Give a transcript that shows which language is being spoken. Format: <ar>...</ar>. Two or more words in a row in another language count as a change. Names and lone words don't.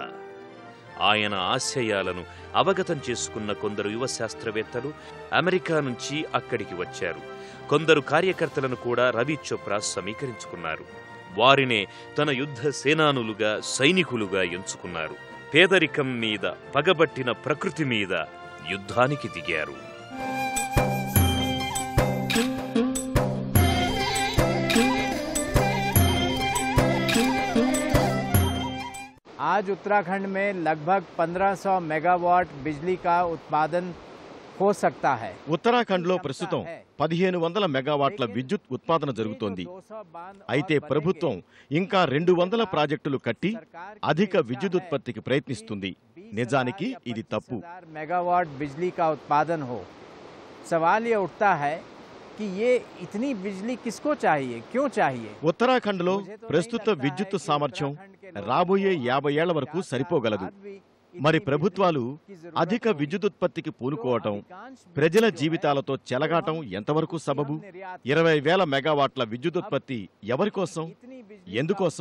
<te>ఆయన ఆశయాలను అవగతం చేసుకున్న కొందరు యువ శాస్త్రవేత్తలు అమెరికా నుంచి అక్కడికి వచ్చారు. కొందరు కార్యకర్తలను కూడా రవి చోప్రా సమీకరించుకున్నారు. వారినే తన యుద్ధ సేనానులుగా, సైనికులుగా ఎంచుకున్నారు. పేదరికం మీద, పగబట్టిన ప్రకృతి మీద యుద్ధానికి దిగారు.</te> <hi>आज उत्तराखंड में लगभग 1500 मेगावाट बिजली का उत्पादन हो सकता है.</hi> <te>ఉత్తరాఖండ్లో ప్రస్తుతం 1500 మెగావాట్ల విద్యుత్ ఉత్పాదన జరుగుతోంది. అయితే ప్రభుత్వం ఇంకా 200 ప్రాజెక్టులు కట్టి అధిక విద్యుదుత్పత్తికి ప్రయత్నిస్తుంది. నిజానికి ఇది తప్పు.</te> <hi>मेगावाट बिजली का उत्पादन हो, सवाल ये उठता है कि ये इतनी बिजली किसको चाहिए, क्यों चाहिए?</hi> <te>ఉత్తరాఖండ్లో ప్రస్తుత విద్యుత్ సామర్థ్యం రాబోయే 50 ఏళ్ల వరకు సరిపోగలదు. మరి ప్రభుత్వాలు అధిక విద్యుదుత్పత్తికి పూనుకోవటం, ప్రజల జీవితాలతో చెలగాటం ఎంతవరకు సబబు? 20,000 మెగావాట్ల విద్యుదుత్పత్తి ఎవరి కోసం, ఎందుకోసం?</te>